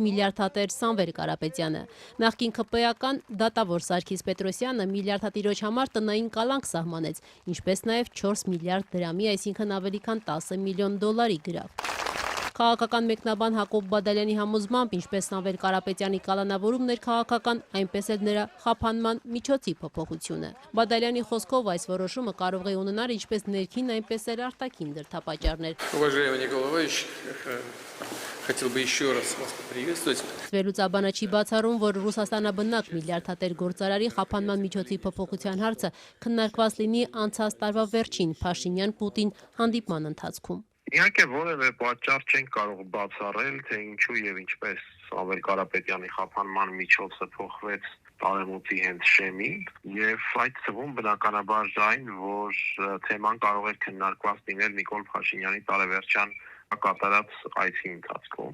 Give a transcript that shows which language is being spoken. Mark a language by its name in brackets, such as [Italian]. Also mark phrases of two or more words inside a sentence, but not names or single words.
[Armenian] միլիարդատեր Սամվել Կարապետյանը։ Նախկին ՔՊ-ական դատավոր Սարգիս Պետրոսյանը միլիարդատիրոջ համար տնային կալանք սահմանեց, ինչպես նաև 4 միլիարդ դրամի, այսինքն ավելի քան 10 միլիոն դոլարի գրավ։ Քաղաքական մեկնաբան Հակոբ Բադալյանի համոզմամբ, ինչպես Սամվել Կարապետյանի կալանավորումն էր քաղաքական, այնպես էլ նրա խափանման միջոցի փոփոխությունը։ Բադալյանի խոսքով այս որոշումը կարող է ունենալ ինչպես ներքին, այնպես էլ արտաքին դրդապատճառներ։ [Russian] Уважаемый Николай Иванович, хотел бы еще раз вас поприветствовать. [Armenian] Վերլուծաբանը չի բացառում, որ Ռուսաստանաբնակ միլիարդատեր գործարարի խափանման միջոցի փոփոխության հարցը քննարկված լինի անցած տարվա վերջին Փաշինյան-Պուտին հանդիպման ընթացքում։ Իհարկե որևէ պատճառ չենք կարող բացառել, թե ինչու եւ ինչպես Սամվել Կարապետյանի խափանման միջոցը փոխվեց տարեմուտի հենց շեմին եւ այդ թվում բնականաբար այն, որ թեման կարող է քննարկված լինել Նիկոլ Փաշինյանի տարեվերջյան կատարած այցի ընթացքում։